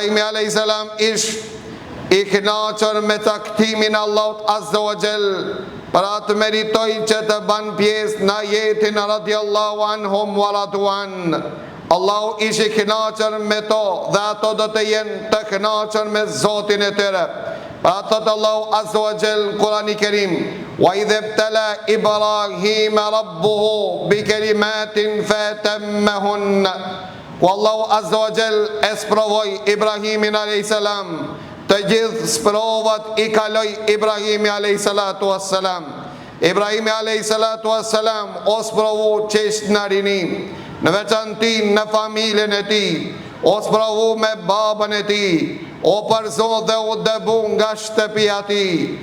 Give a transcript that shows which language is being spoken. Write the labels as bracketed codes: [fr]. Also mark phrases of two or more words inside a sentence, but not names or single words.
[sq] Ibrahimi [ar] عليه السلام [sq] ishte i kënaqur me taktimin e Allahut [ar] عز وجل, [sq] për atë meritoj që të ban pjesë në jetin [ar] رضي الله عنهم ورضوا. [sq] Allahu ishi kënaqur me to dhe ato do të jenë të kënaqur me Zotin e tyre. Thot Allahu [ar] عز وجل [sq] Kurani Kerim, [ar] وإذ ابتلى إبراهيم ربه بكلمات فأتمهن. [sq] Ku Allahu [ar] عز وجل [sq] e sprovoi Ibrahimin [ar] عليه السلام, [sq] të gjithë sprovat i kaloi Ibrahimi [ar] عليه الصلاة والسلام. [sq] Ibrahimi [ar] عليه الصلاة والسلام [sq] o sprovu çesh në rini, në veçanti në familjen e tij, o sprovu me babën e tij, o person dhe u dëbu nga shtëpia e tij.